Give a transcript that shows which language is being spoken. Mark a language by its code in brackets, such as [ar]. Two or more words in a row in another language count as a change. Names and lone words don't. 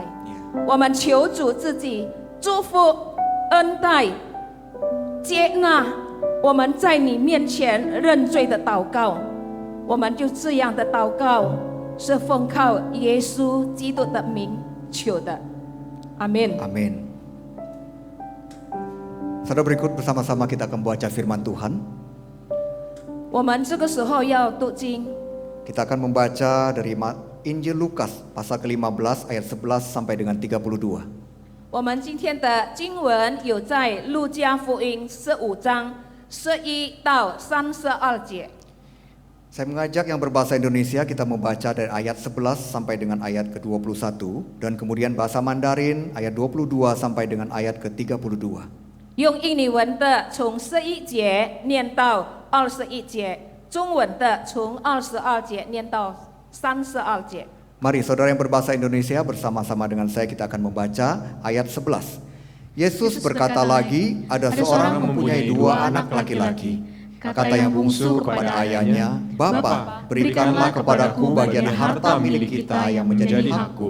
[zh] 我们求主自己祝福、恩待、接纳我们在你面前认罪的祷告。我们就这样的祷告，是奉靠耶稣基督的名求的。阿门。 [id] Amin. Saudara, berikut bersama-sama kita akan membaca firman Tuhan. [zh] 我们这个时候要读经， [id] Kita akan membaca dari Injil Lukas pasal ke-15 ayat 11 sampai dengan 32. [zh] 我们今天的经文有在路加福音15章11到32节。 [id] Saya mengajak yang berbahasa Indonesia kita membaca dari ayat 11 sampai dengan ayat ke-21 dan kemudian bahasa Mandarin ayat 22 sampai dengan ayat ke-32. [zh] 用印尼文的从11节念到21节，中文的从22节念到32节。 [id] Mari saudara yang berbahasa Indonesia bersama-sama dengan saya kita akan membaca ayat 11. Yesus berkata lagi, ada seorang mempunyai 2 anak laki-laki. Kata yang bungsu kepada ayahnya, "Bapa, berikanlah kepadaku bagian harta milik kita yang menjadi hakku."